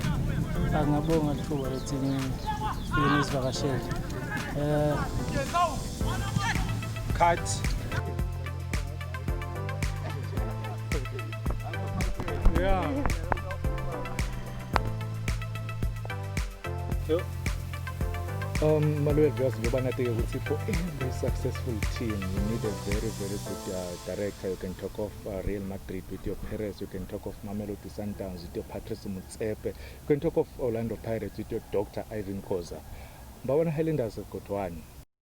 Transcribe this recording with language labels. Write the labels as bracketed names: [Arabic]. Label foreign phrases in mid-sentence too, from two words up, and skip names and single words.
[Zulu] Ngiyabonga lithuba lethi ngifike nizivakashele. [English] Cut. Yeah. Maluel just [Zulu] njoba nathi-ke ukuthi [English] for every successful team you need a very good director. You can talk of Real Madrid with your Perez, you can talk of Mamelodi Sundowns with your Patrice Motsepe, you can talk of Orlando Pirates with your Dr. Ivan Khoza. Mbabona Highlanders got one.